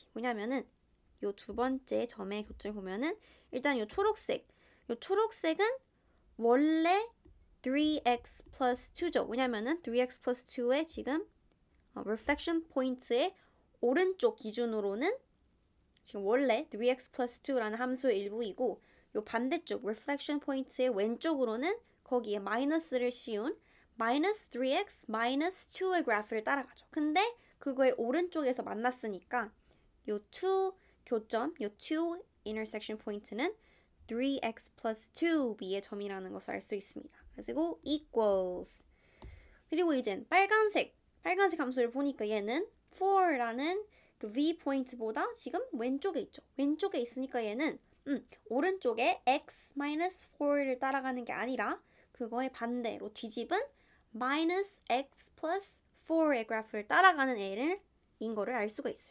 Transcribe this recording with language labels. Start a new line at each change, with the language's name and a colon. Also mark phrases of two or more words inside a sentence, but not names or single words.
Korean: 왜냐면은 요 두 번째 점의 교점을 보면은 일단 요 초록색은 원래
English: 3x plus 2
Korean: 죠. 왜냐면은
English: 3x plus 2
Korean: 의 지금
English: reflection point
Korean: 의 오른쪽 기준으로는 지금 원래
English: 3x plus 2
Korean: 라는 함수의 일부이고 요 반대쪽
English: reflection point
Korean: 의 왼쪽으로는 거기에 마이너스를 씌운
English: minus 3x minus 2
Korean: 의 그래프를 따라가죠. 근데 그거의 오른쪽에서 만났으니까 요 2 교점, 요 2
English: intersection point
Korean: 는
English: 3x plus 2b
Korean: 의 점이라는 것을 알 수 있습니다. 그리고 equals. 그리고 이젠 빨간색 함수를 보니까 얘는 4라는 그 v 포인트보다 지금 왼쪽에 있죠. 왼쪽에 있으니까 얘는 오른쪽에
English: x minus 4
Korean: 를 따라가는 게 아니라 그거의 반대로 뒤집은
English: minus x plus 4
Korean: 의 그래프를 따라가는 인 거를 알 수가 있어요.